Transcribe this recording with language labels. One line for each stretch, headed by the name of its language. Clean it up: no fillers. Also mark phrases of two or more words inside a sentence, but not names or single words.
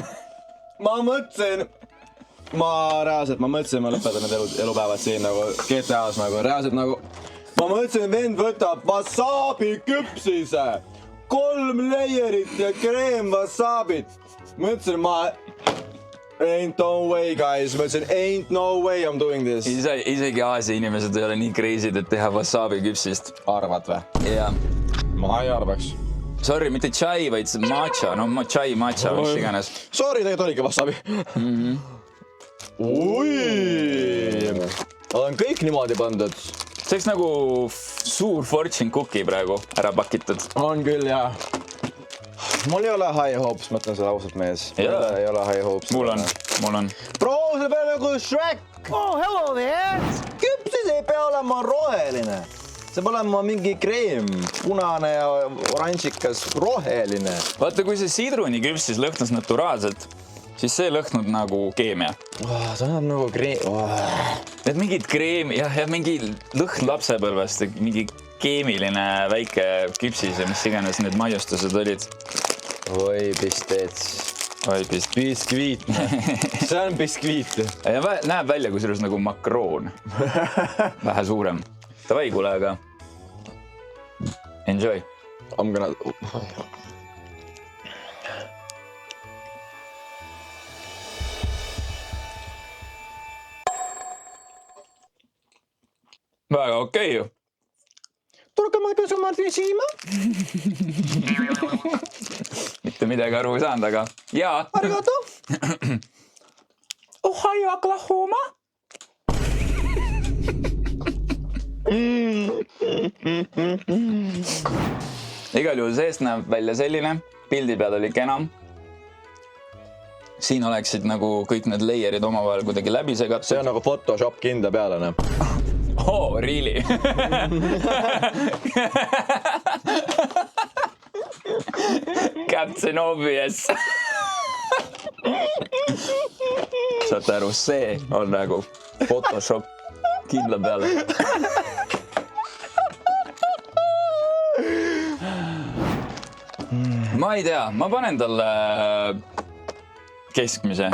Estonian: Ma mõtlesin, ma lõpetan need elupäevad siin nagu GTA-s nagu reaalselt nagu. Ma mõtlesin, vend võtab wasabi küpsise, 3 layerit ja kreem wasabit. Mõtlesin,
English: ain't no way, guys.
Estonian: Ma ütlesin,
English: ain't no way I'm doing this.
Estonian: Isegi Aasia inimesed ei ole nii crazy'd, et teha wasabi küpsist. Arvad või? Jaa. Ma ei arvaks. Sorry, mitte chai, vaid matcha. No chai, matcha, mis iganes. Sorry, tegelikult oligi wasabi. ui! On kõik niimoodi pandud. See oleks nagu suur
English: fortune cookie
Estonian: praegu ära pakitud. On küll, jah. Mul ei ole
English: high hopes,
Estonian: mõtlen seda ausalt mees. Ei ole
English: high hopes.
Estonian: Mul on. Bro, see peab nagu Shrek.
English: Oh, hello there!
Estonian: Küpsis ei pea olema roheline. See peab olema mingi kreem. Punane ja oranžikas roheline. Vaata, kui see sidruniküpsis lõhnas naturaalselt, siis see lõhnud nagu keemia. See on nagu kreem. Need mingid kreemi, jah, mingi lõhn lapsepõlvest, mingi keemiline väike küpsis ja mis iganes need maiustused olid. Oi, pistets. Oi, Biskviit. See on biskviit. Ja näeb välja kusjuures nagu makroon. Vähe suurem. Tavai, kuule, aga enjoy.
English: I'm gonna...
Estonian: Väga okei ju. Tulge ma pesu Martin Siima. Mitte midagi aru ei saanud, aga jaa. Arigato. Ohio, Oklahoma. Igal juhul seest näeb välja selline. Pildi peal oli kena. Siin oleksid nagu kõik need layerid omavahel kuidagi läbi segatud. See on nagu Photoshop kinda peale, ne?
English: Oh, really? Captain Obvious.
Estonian: Saate aru, see on nagu Photoshop kindla peale. Ma ei tea, ma panen talle keskmise.